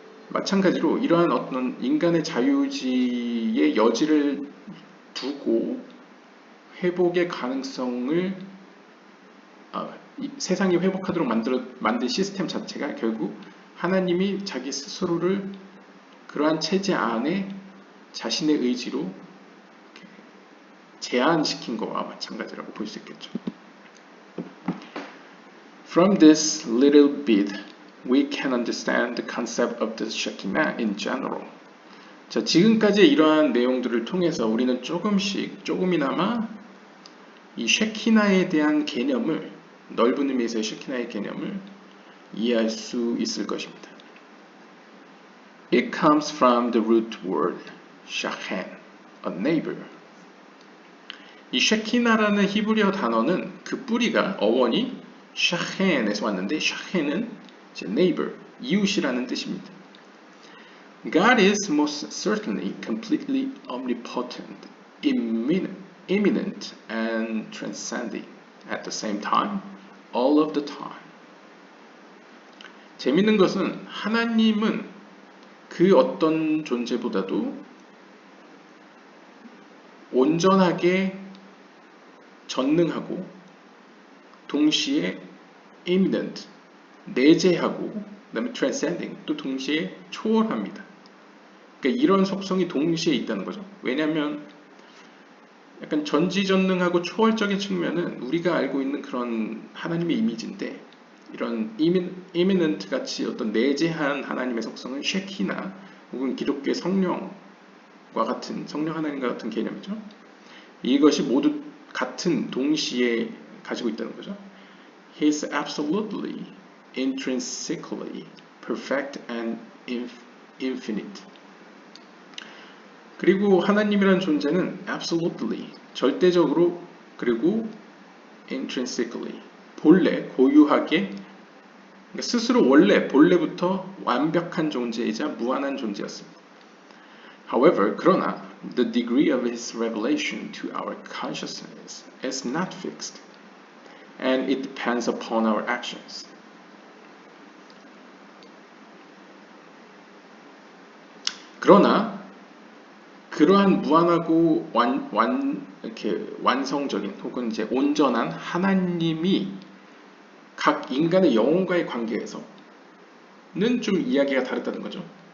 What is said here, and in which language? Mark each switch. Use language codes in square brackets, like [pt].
[ko] 마찬가지로 이러한 어떤 인간의 자유의지의 여지를 두고 회복의 가능성을 세상이 회복하도록 만든 시스템 자체가 결국 하나님이 자기 스스로를 그러한 체제 안에 자신의 의지로 제한시킨 것과 마찬가지라고 볼 수 있겠죠. [en] From this little bit, we can understand the concept of the Shekinah in general. [ko] 자, 지금까지 이러한 내용들을 통해서 우리는 조금이나마 이 쉐키나에 대한 개념을, 넓은 의미에서의 쉐키나의 개념을 이해할 수 있을 것입니다. [en] It comes from the root word shakhen, a neighbor. [ko] 이 쉐키나라는 히브리어 단어는 그 뿌리가 어원이 샤헨에서 왔는데 샤헨은 neighbor, 이웃이라는 뜻입니다. [en] God is most certainly completely omnipotent, immanent, and transcending at the same time, all of the time. [ko] 재밌는 것은 하나님은 그 어떤 존재보다도 온전하게 전능하고 동시에 immanent, 내재하고 그 다음에 transcending, 또 동시에 초월합니다. 그러니까 이런 속성이 동시에 있다는 거죠. 왜냐하면 약간 전지전능하고 초월적인 측면은 우리가 알고 있는 그런 하나님의 이미지인데 이런 immanent 같이 어떤 내재한 하나님의 속성은 쉐키나 혹은 기독교의 성령과 같은 성령 하나님과 같은 개념이죠. 이것이 모두 같은 동시에 가지고 있다는 거죠. [en] He is absolutely, intrinsically perfect and infinite. [ko] 그리고 하나님이라는 존재는 absolutely, 절대적으로, 그리고 intrinsically, 본래, 고유하게, 그러니까 스스로 원래, 본래부터 완벽한 존재이자 무한한 존재였습니다. [en] However, [ko] 그러나 [en] the degree of his revelation to our consciousness is not fixed, and it depends upon our actions. [ko] 그러나 그러한 무한하고 이렇게 완성적인 혹은 이제 온전한 하나님이 각 인간의 영혼과의 관계에서는 좀 이야기가 다르다는 거죠.